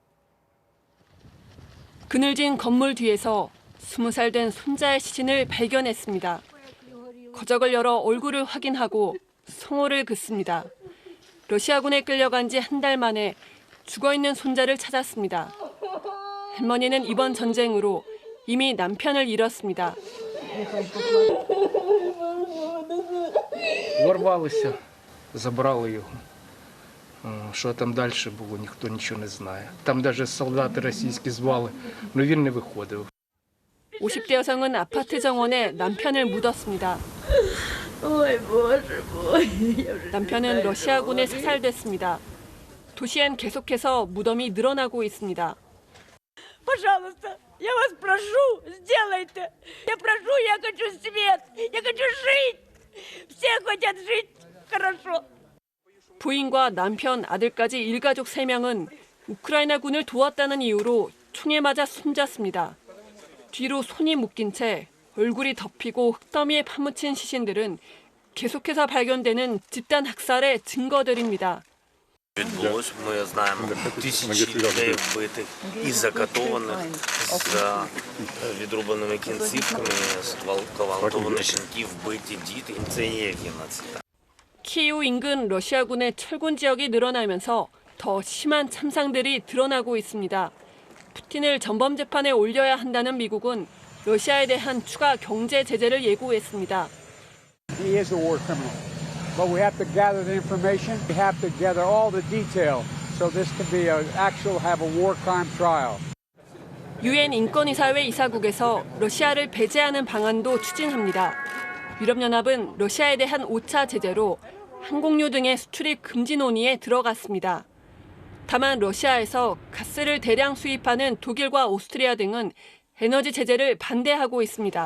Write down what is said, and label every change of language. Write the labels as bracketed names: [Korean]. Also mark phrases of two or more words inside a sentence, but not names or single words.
[Korean] 그늘진 건물 뒤에서 20살 된 손자의 시신을 발견했습니다. 거적을 열어 얼굴을 확인하고 성호를 긋습니다. 러시아군에 끌려간 지 한 달 만에 죽어있는 손자를 찾았습니다. 할머니는 이번 전쟁으로 이미 남편을 잃었습니다. [Ukrainian] Ворвалися, забрали його. Що там далі було, ніхто нічого не знає. Там навіть солдати російські звали, але він не виходив. [Korean] 50대 여성은 아파트 정원에 남편을 묻었습니다. 남편은 러시아군에 사살됐습니다. 도시엔 계속해서 무덤이 늘어나고 있습니다. [Russian] Пожалуйста, я вас прошу, сделайте. Я прошу, я хочу свет, я хочу жить. Все хотят жить хорошо. [Korean] 부인과 남편, 아들까지 일가족 3명은 우크라이나군을 도왔다는 이유로 총에 맞아 숨졌습니다. 뒤로 손이 묶인 채 얼굴이 덮이고 흙더미에 파묻힌 시신들은 계속해서 발견되는 집단 학살의 증거들입니다. [Ukrainian] Відбулось, ми знаємо, тисячі людей вбитих і закатованих з відрубаними кінцівками, зґвалтовані жінки, вбиті діти. Це є геноцид. [Korean] 키이우 인근 러시아군의 철군 지역이 늘어나면서 더 심한 참상들이 드러나고 있습니다. 푸틴을 전범 재판에 올려야 한다는 미국은 러시아에 대한 추가 경제 제재를 예고했습니다. [English] He is a war criminal, but we have to gather the information. We have to gather all the detail, so this can be have a war crime trial. [Korean] 유엔 인권이사회 이사국에서 러시아를 배제하는 방안도 추진합니다. 유럽연합은 러시아에 대한 5차 제재로 항공유 등의 수출입 금지 논의에 들어갔습니다. 다만 러시아에서 가스를 대량 수입하는 독일과 오스트리아 등은 에너지 제재를 반대하고 있습니다.